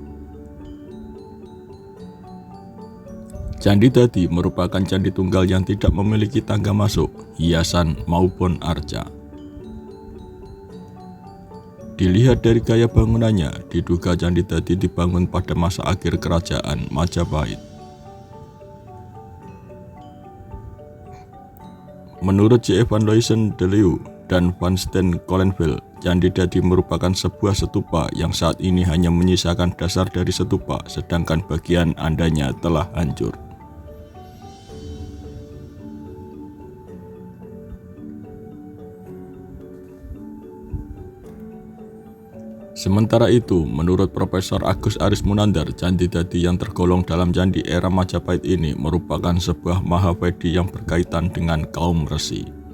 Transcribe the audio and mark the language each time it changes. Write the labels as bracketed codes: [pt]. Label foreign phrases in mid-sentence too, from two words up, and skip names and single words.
[id] Candi Dadi merupakan candi tunggal yang tidak memiliki tangga masuk, hiasan, maupun arca. Dilihat dari gaya bangunannya, diduga Candi Dadi dibangun pada masa akhir kerajaan Majapahit. Menurut J. Van Loysen de Leeuw dan Van Steen Colenville, Candi Dadi merupakan sebuah stupa yang saat ini hanya menyisakan dasar dari stupa, sedangkan bagian andanya telah hancur. Sementara itu, menurut Profesor Agus Aris Munandar, Candi Dadi yang tergolong dalam candi era Majapahit ini merupakan sebuah Mahavedi yang berkaitan dengan kaum resi.